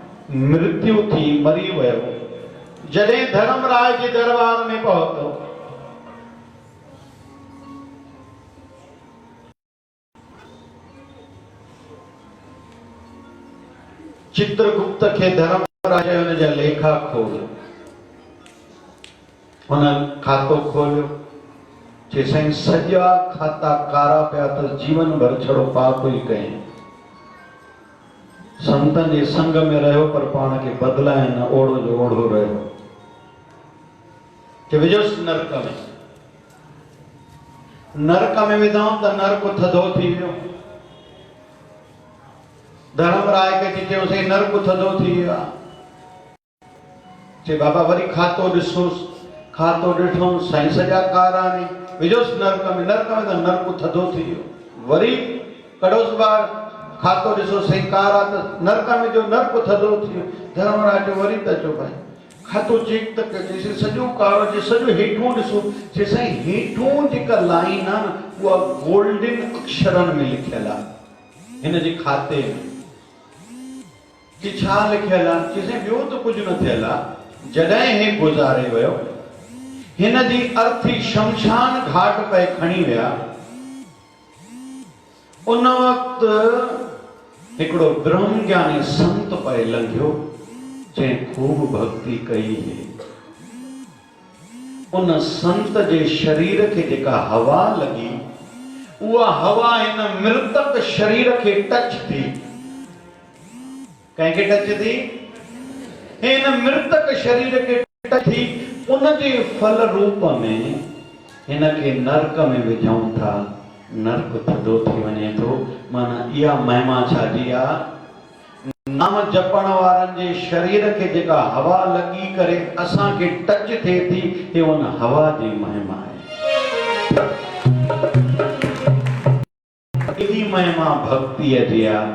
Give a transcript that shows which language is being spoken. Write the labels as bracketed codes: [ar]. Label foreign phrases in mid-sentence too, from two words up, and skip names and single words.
[sd] मृत्यु थी, मरी वयो। जॾहिं धर्मराज जे दरबार में पहुतो, चित्रगुप्त के धर्मराज हुन जा लेखा खोल, हुन खातो खोलियो। जे साईं सॼा खाता कारा पिया त जीवन भर छड़ो पाप ई कयईं। संतन जे संग में रहियो पर पाण खे बदलाए न, ओढ़ो जो ओढ़ो रहियो। कि विजोसि नरक में, नरक में विधऊं त नरक थधो थी वियो। धर्मराय खे चयोसीं नरक थधो थी वियो आहे। चए बाबा वरी खातो ॾिसोसि। खातो ॾिठो, साईं सॼा कारा नी। विजोसि नरक में, नरक में त नरक थधो थी वियो। वरी कढोसि ॿाहिरि, खातो ॾिसो साईं कारा, त नरक में जो नरक थधो थी वियो। धर्मराज वरी त चयो भाई खातो चेक त कजे, सॼो कारो जे सॼो हेठों ॾिसो। चए साईं हेठों जेका लाइन आहे न उहा गोल्डन अक्षरनि में लिखियल आहे हिन जे खाते में। कि छा लिखियल आहे? चए साईं ॿियो त कुझु न थियल आहे। जॾहिं हे गुज़ारे वियो, हिन जी अर्थी शमशान घाट पे खणी विया। उन वक़्तु हिकिड़ो ब्रह्म ज्ञानी संत पे लंघियो, जंहिं खूब भक्ति कई है। उन संत जे शरीर के जेका हवा लगी, उहा हवा हिन मृतक शरीर के टच थी। कंहिंखे टच थी? हिन मृतक शरीर के टच थी। उन जे फल रूप में हिन के नरक में विझूं था, नरक थधो थी वञे थो। माना इहा महिमा छाजी आहे? नाम जपण वारनि जे शरीर के जेका हवा लगी करे असांखे टच थिए थी, हे उन हवा जी महिमा आहे। एॾी महिमा भक्तिअ जी आहे।